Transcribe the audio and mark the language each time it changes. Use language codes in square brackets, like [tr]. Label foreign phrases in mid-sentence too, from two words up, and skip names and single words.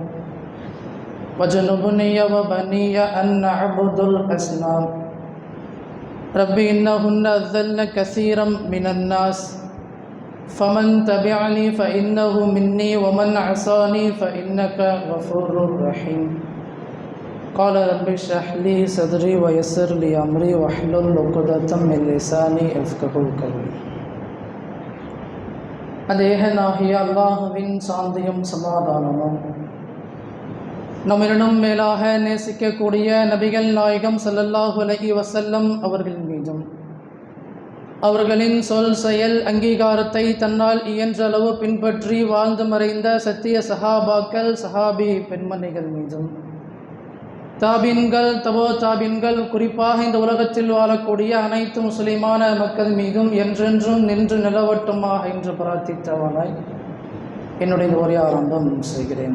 [ar] واجنبني وبني أن نعبد الأصنام ربي إنهن أضلن كثيرا من الناس فمن تبعني فإنه مني ومن عصاني فإنك غفور رحيم قال رب اشرح لي صدري ويسر لي أمري واحلل عقدة من لساني يفقهوا قولي. [ta] அந்த ஏகனாகிய அல்லாஹுவின் சாந்தியும் சமாதானமும் நம்மிடம் மேலாக நேசிக்கக்கூடிய நபிகள் நாயகம் [ar] صلى الله عليه [ta] வஸல்லம் அவர்கள் மீதும் அவர்களின் சொல் செயல் அங்கீகாரத்தை தன்னால் இயன்றளவு பின்பற்றி வாழ்ந்து மறைந்த சத்திய சஹாபாக்கள் சஹாபி பெண்மணிகள் மீதும் தாபின்கள் தபோ தாபின்கள் குறிப்பாக இந்த உலகத்தில் வாழக்கூடிய அனைத்து முஸ்லிமான மக்கள் மீதும் என்றென்றும் நின்று நிலவட்டுமாக என்று பிரார்த்தித்தவனாய் என்னுடைய ஒரே ஆரம்பம் செய்கிறேன்.